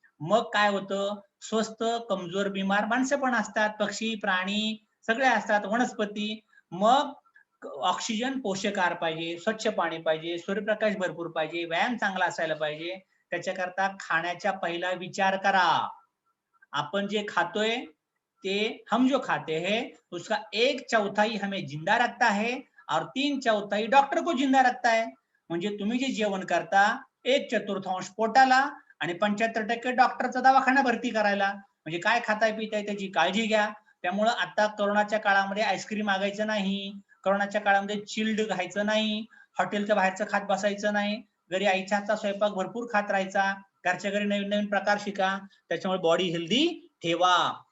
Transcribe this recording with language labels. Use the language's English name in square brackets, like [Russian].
[Marathi] मग काय होतं, स्वस्थ, कमजोर, बिमार माणसं पण असतात, पक्षी, प्राणी सगळे असतात, वनस्पती. मग ऑक्सिजन पोषक आहार पाहिजे, स्वच्छ पाणी पाहिजे, सूर्यप्रकाश भरपूर पाहिजे, व्यायाम चांगला असायला पाहिजे. त्याच्याकरता खाण्याचा पहिला विचार करा. आपण जे खातोय ते, [Hindi] हम जो खाते हैं उसका 1/4 हमें जिंदा रखता है और 3/4 डॉक्टर को जिंदा रखता है. [Marathi] म्हणजे तुम्ही जे जेवण करता 1/4 पोटाला आणि 75% डॉक्टरचा दवाखाना भरती करायला. म्हणजे काय खाताय पिताय त्याची काळजी घ्या. त्यामुळं आता कोरोनाच्या काळामध्ये आईस्क्रीम मागायचं नाही, कोरोनाच्या काळामध्ये चिल्ड खायचं नाही, हॉटेलच्या बाहेरचं खात बसायचं नाही, घरी आईच्या हातचा स्वयंपाक भरपूर खात राहायचा, घरच्या घरी नवीन नवीन प्रकार शिका, त्याच्यामुळे बॉडी हेल्दी ठेवा.